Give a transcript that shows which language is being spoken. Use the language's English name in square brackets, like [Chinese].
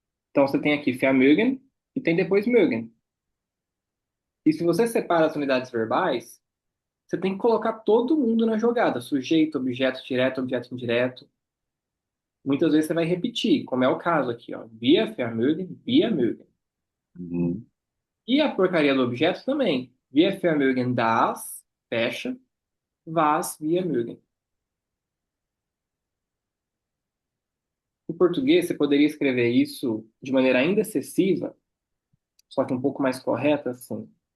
[Portuguese] Então, você tem aqui vermögen e tem depois mögen. E se você separa as unidades verbais, você tem que colocar todo mundo na jogada. Sujeito, objeto direto, objeto indireto. Muitas vezes você vai repetir, como é o caso aqui, ó. [German] Wir vermögen, wir mögen. [Portuguese] Uhum. E a porcaria do objeto também. [German] Wir vermögen das, [Portuguese] fecha, [German] was wir mögen. [Portuguese] Em português, você poderia escrever isso de maneira ainda excessiva, só que um pouco mais correta, assim.